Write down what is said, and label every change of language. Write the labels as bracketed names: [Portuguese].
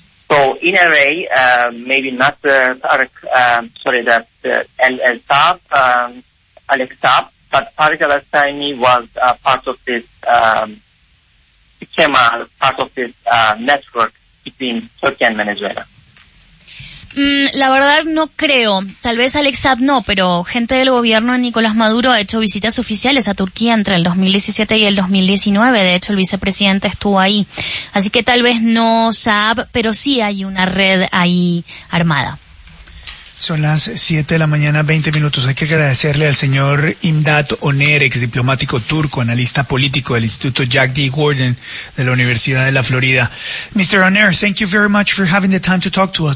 [English] So in a way, maybe not the Tarık, sorry, that El Saab, Alex Saab, but Tarık El Asayni was part of this, became a part of this network between Turkey and Venezuela. [Spanish] La verdad no creo, tal vez Alex Saab no, pero gente del gobierno de Nicolás Maduro ha hecho visitas oficiales a Turquía entre el 2017 y el 2019, de hecho el vicepresidente estuvo ahí, así que tal vez no Saab, pero sí hay una red ahí armada. Son las 7 de la mañana, 20 minutos. Hay que agradecerle al señor Imdat Oner, ex diplomático turco, analista político del Instituto Jack D. Gordon de la Universidad de la Florida. Mr. [English] Oner, thank you very much for having the time to talk to us.